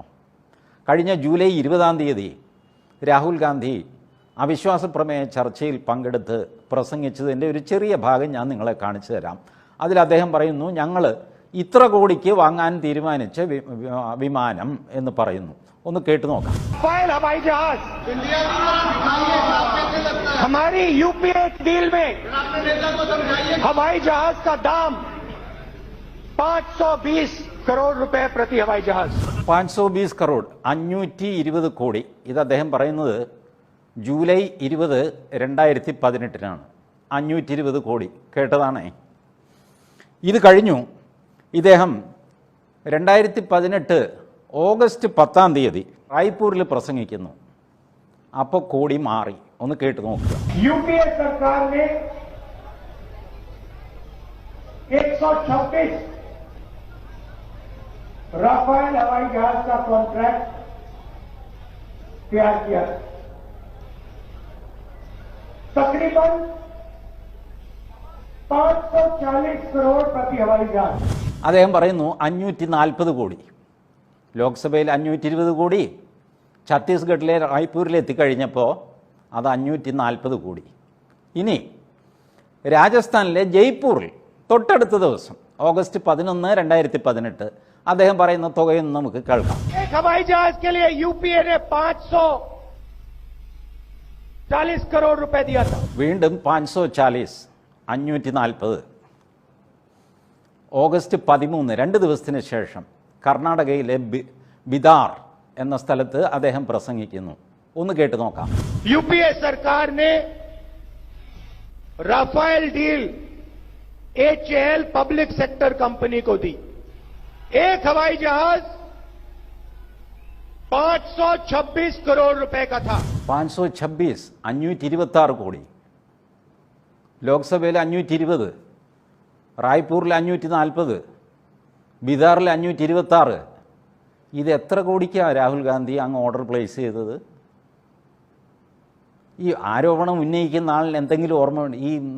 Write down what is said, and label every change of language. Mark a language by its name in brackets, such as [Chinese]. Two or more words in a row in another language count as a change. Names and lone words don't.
[Malayalam] കഴിഞ്ഞ ജൂലൈ 20 രാഹുൽ ഗാന്ധി അവിശ്വാസ പ്രമേയ ചർച്ചയിൽ പങ്കെടുത്ത് പ്രസംഗിച്ചതിൻ്റെ ഒരു ചെറിയ ഭാഗം ഞാൻ നിങ്ങളെ കാണിച്ചു തരാം. അതിൽ അദ്ദേഹം പറയുന്നു, ഞങ്ങൾ ഇത്ര കോടിക്ക് വാങ്ങാൻ തീരുമാനിച്ച വിമാനം എന്ന് പറയുന്നു. ഒന്ന് കേട്ടു നോക്കാം. [Hindi] हवाई जहाज हमारी यूपीए डील में हवाई जहाज का दाम 520 करोड़ रुपए प्रति हवाई जहाज. [Malayalam] 520 करोड़, 520 കോടി. ഇത് അദ്ദേഹം പറയുന്നത് ജൂലൈ 20, 2018 520 കോടി. കേട്ടതാണേ. ഇത് കഴിഞ്ഞു ഇദ്ദേഹം 2018 ഓഗസ്റ്റ് 10 റായ്പൂരിൽ പ്രസംഗിക്കുന്നു. അപ്പോൾ കോടി മാറി. ഒന്ന് കേട്ട് നോക്കുക. [Hindi] यूपीए सरकार ने 126 राफेल हवाई जहाज का कॉन्ट्रैक्ट तैयार किया. तकरीबन 540 करोड़ प्रति हवाई जहाज. [Malayalam] അദ്ദേഹം പറയുന്നു 540 കോടി. ലോക്സഭയിൽ 520 കോടി, ഛത്തീസ്ഗഡിലെ റായ്പൂരിൽ എത്തിക്കഴിഞ്ഞപ്പോൾ അത് 540 കോടി. ഇനി രാജസ്ഥാനിലെ ജയ്പൂരിൽ തൊട്ടടുത്ത ദിവസം ഓഗസ്റ്റ് 11, 2018 അദ്ദേഹം പറയുന്ന തുകയൊന്നും നമുക്ക് കേൾക്കാം. [Hindi] एक हवाई जहाज के लिए यूपीए ने 540 करोड़ रुपए दिया था. [Malayalam] വീണ്ടും 540, 540. ഓഗസ്റ്റ് 13, 2 ദിവസത്തിന് ശേഷം കർണാടകയിലെ ബിദാർ എന്ന സ്ഥലത്ത് അദ്ദേഹം പ്രസംഗിക്കുന്നു. ഒന്ന് കേട്ട് നോക്കാം. [Hindi] यूपीए सरकार ने राफेल डील एचएएल पब्लिक सेक्टर कंपनी को दी. एक हवाई जहाज 526 करोड़ रुपए का था. [Malayalam] 526, 526 കോടി. ലോക്സഭയിൽ 520, റായ്പൂരിൽ 540, ബിദാറിൽ 526. ഇത് എത്ര കോടിക്കാണ് രാഹുൽ ഗാന്ധി അങ്ങ് [English] order place [Malayalam] ചെയ്തത്? ഈ ആരോപണം ഉന്നയിക്കുന്ന ആളിന് എന്തെങ്കിലും ഓർമ്മ?